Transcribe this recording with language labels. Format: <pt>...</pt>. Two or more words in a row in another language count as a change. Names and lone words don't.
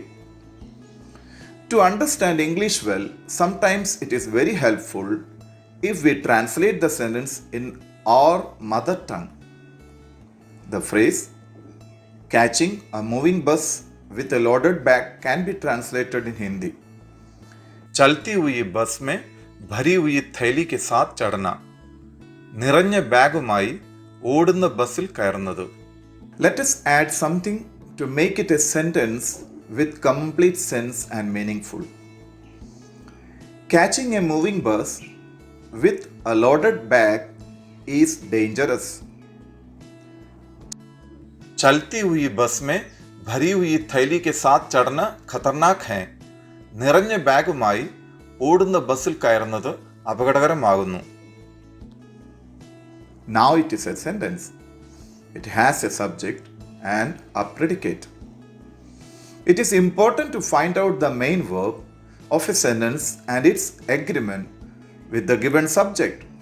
<en>To understand English well, sometimes it is very helpful if we translate the sentence in our mother tongue. The phrase catching a moving bus with a loaded bag can be translated in Hindi.</en> <hi>चलती हुई बस में भरी हुई थैली के साथ चढ़ना,</hi> <ml>നിറഞ്ഞ ബാഗുമായി ഓടുന്ന ബസ്സിൽ കയറുന്നത്.</ml> <en>Let us add something to make it a sentence with complete sense and meaningful. Catching a moving bus with a loaded bag is dangerous.</en> <hi>चलती हुई बस में भरी हुई थैली के साथ चढ़ना खतरनाक है.</hi> <ml>നിറഞ്ഞ ബാഗുമായി ഓടുന്ന ബസ്സിൽ കയറുന്നത് അപകടകരമാകുന്നു.</ml> <en>Now it is a sentence. It has a subject and a predicate. It is important to find out the main verb of a sentence and its agreement with the given subject.</en>